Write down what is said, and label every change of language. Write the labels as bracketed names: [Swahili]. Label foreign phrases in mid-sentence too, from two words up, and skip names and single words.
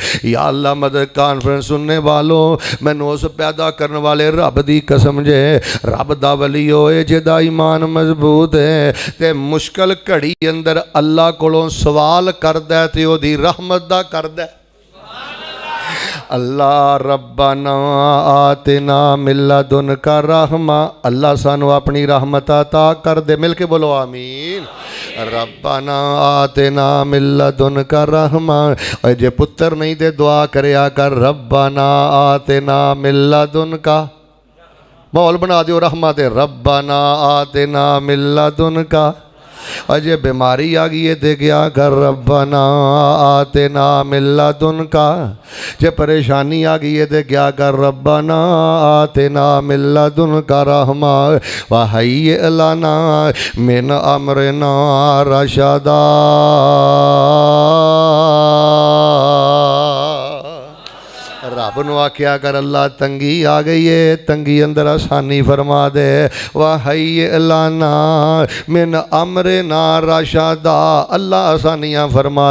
[Arabic] يا الله [Punjabi] مدد کانفرنس سننے والوں، مینوں اس پیدا کرن والے رب دی قسم جے، رب دا ولی ہوئے جہدا ایمان مضبوط ہے، تے مشکل گھڑی اندر اللہ کولوں سوال کردا تے اوہدی رحمت دا کردا. [Arabic] الله ربنا آتنا من لدنك رحمة, [Punjabi] اللہ سانوں اپنی رحمت عطا کر دے. مل کے بولو [Arabic] آمين ربنا آتنا من لدنك رحمة, [Punjabi] اور جے پتر نہیں دے دعا کریا کر [Arabic] ربنا آتنا من لدنك, [Punjabi] ماحول بنا دیو رحمہ دے. [Arabic] ربنا آتنا من لدنك, [Punjabi] اجے بیماری آ گئی ہے تو کیا کر [Arabic] ربنا آتنا من لدنك. [Punjabi] جے پریشانی آ گئی ہے تو کیا کر [Arabic] ربنا آتنا من لدنك رحمة وهيئ لنا من أمرنا رشدا. [Punjabi] رب نوں آکھیا کر اللہ تنگی آ گئی ہے، تنگی اندر آسانی فرما دے. [Arabic] وه لنا من أمرنا رشدا, [Punjabi] اللہ آسانیاں فرما دے.